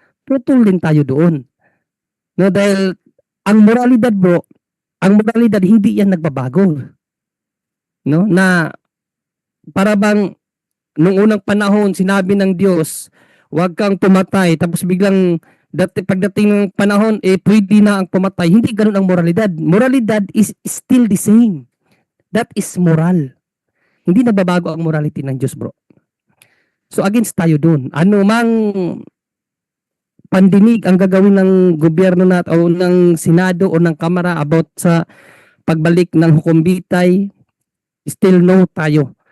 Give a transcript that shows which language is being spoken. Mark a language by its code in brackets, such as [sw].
[tl] Tutol din tayo doon. No, dahil ang moralidad bro, ang moralidad hindi yan nagbabago. No, na para bang nung unang panahon sinabi ng Diyos, huwag kang pumatay, tapos biglang pagdating ng panahon, pwede na ang pumatay. Hindi ganun ang moralidad. [en] Moralidad is still the same. That is moral. [tl] Hindi nagbabago ang morality ng Diyos, bro. So against tayo dun. Ano mang pandinig ang gagawin ng gobyerno o ng Senado o ng Kamara about sa pagbalik ng hukumbitay, still no tayo.